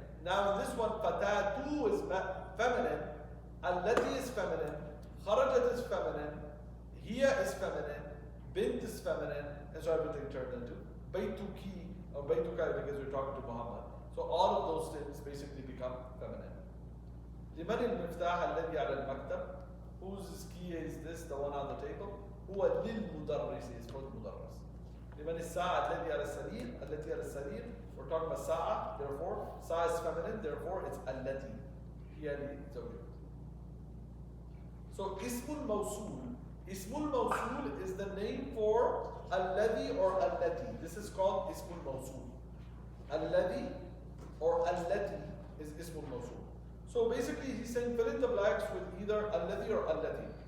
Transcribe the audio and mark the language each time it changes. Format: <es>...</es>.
<en>Now in this one, fatatu is feminine. Allati is feminine. Kharajat is feminine. Hiya is feminine. Bint is feminine. And so everything turned into Baytuki or Baytuka because we're talking to Muhammad. So all of those things basically become feminine.</en> <ar>لمن المفتاح الذي على المكتب?</ar> <en>Whose key is this? The one on the table?</en> <ar>هو للمدرس</ar> <en>is for the</en> <ar>مدرس. لمن الساعة الذي على السرير التي على السرير.</ar> <en>We're talking about ساعة, therefore ساعة is feminine, therefore it's التي.</en> <ar>هي لزوجها.</ar> <en>So</en> <ar>اسم الموصول.</ar> <en>اسم الموصول is the name for الذي or التي. This is called اسم الموصول.</en> <ar>الذي</ar> <en>or</en> <ar>التي</ar> <en>is</en> <ar>اسم الموصول.</ar> <en>So basically he's saying fill in the blanks with either الذي or التي.</en>